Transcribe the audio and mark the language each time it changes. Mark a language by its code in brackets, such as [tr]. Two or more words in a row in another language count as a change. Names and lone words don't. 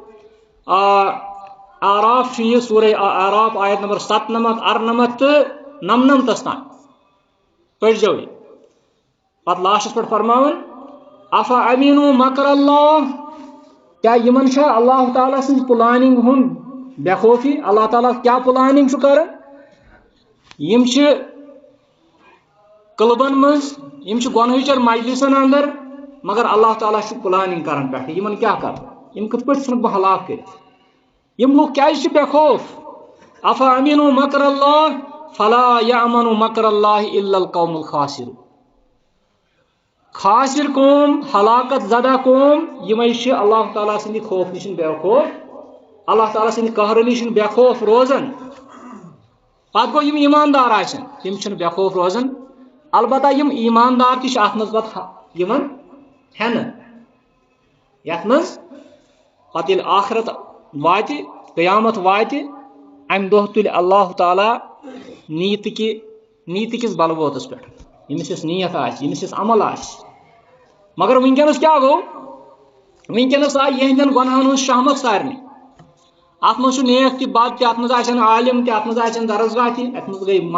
[ks] آراف چھُ یہِ سورے آراف آیت نمبر 97 98 تہٕ 99 تام پٔرزیو یہِ پتہٕ لاسٹس پٮ۪ٹھ فرماوان [ar] افا امینو مکر اللہ [ks] کیا یمن چھا اللہ تعالیٰ سٕنٛز پلاننگ ہُنٛد بے خوفی اللہ تعالیٰ کیا پلاننگ چھُ کران یم چھِ کلبن منٛز یم چھِ گۄنہٕچن مجلسن اندر مگر اللہ تعالیٰ چھُ پلاننگ کران پٮ۪ٹھٕ یمن کیاہ کرٕ یم کِتھ پٲٹھۍ ژھٕنکھ بہٕ ہلاک کٔرِتھ یم لوٗکھ کیازِ چھِ بے خوف [ar] افا امینو مکر اللہ فلا یامن مکر اللہ الا القوم الخاسرون [ks] خاسر قوم ہلاکت زدہ قوم یمے چھِ اللہ تعالیٰ سٕنٛدِ خوف نِش بے خوف اللہ تعالیٰ سٕنٛدِ قہرٕ نِش بے خوف روزان پتہٕ گوٚو یم ایماندار آسن تِم چھِنہٕ بے خوف روزان البتہ یم ایماندار تہِ چھِ اتھ منٛز پتہٕ یِوان ہٮ۪نہٕ یتھ منٛز پتہٕ ییٚلہِ آخرت واتہِ قیامت واتہِ امہِ دۄہ تُلہِ اللہ تعالیٰ نیٖتٕکِس بلووتس پٮ۪ٹھ ییٚمِس یۄس نیت آسہِ ییٚمِس یۄس عمل آسہِ مگر وٕنکیٚنس کیاہ گوٚو وٕنکیٚنس آیہِ یِہنٛدٮ۪ن گۄنہن ہٕنٛز شہمت سارنٕے اتھ منٛز چھُ نیک تہِ بد تہِ اتھ منٛز آسن عالم تہِ اتھ منٛز آسن درسگاہ تہِ اتھ منٛز گٔے